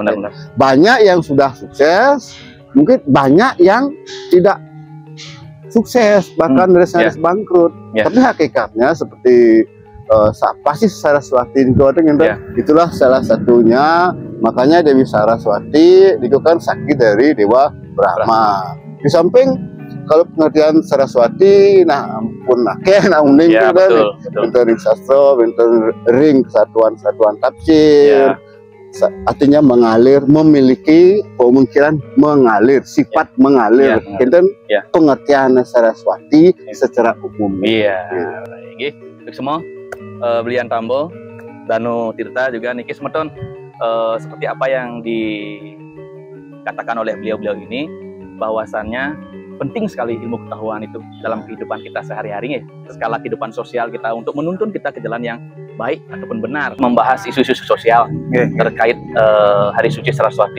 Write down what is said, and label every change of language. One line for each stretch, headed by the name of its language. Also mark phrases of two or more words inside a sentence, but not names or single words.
Indonesian: Banyak yang sudah sukses, mungkin banyak yang tidak sukses bahkan nyaris bangkrut. Tapi hakikatnya seperti pasti Saraswati itu itulah salah satunya. Makanya Dewi Saraswati itu kan sakti dari Dewa Brahma. Di samping kalau pengertian Saraswati, nah
Balinese: ampun akeh nah uning bentuk ring sastra,
Indonesian: bentuk ring kesatuan tafsir, artinya mengalir, memiliki pemikiran mengalir, sifat mengalir. Kinten pengertian Saraswati secara umum. Baik, untuk semua belian Tambo, Danu Tirta juga
Balinese: niki semeton
Indonesian: seperti apa yang dikatakan oleh beliau-beliau ini, bahwasannya penting sekali ilmu pengetahuan itu dalam kehidupan kita sehari-hari, skala kehidupan sosial kita untuk menuntun kita ke jalan yang baik ataupun benar. Membahas isu-isu sosial terkait Hari Suci Saraswati.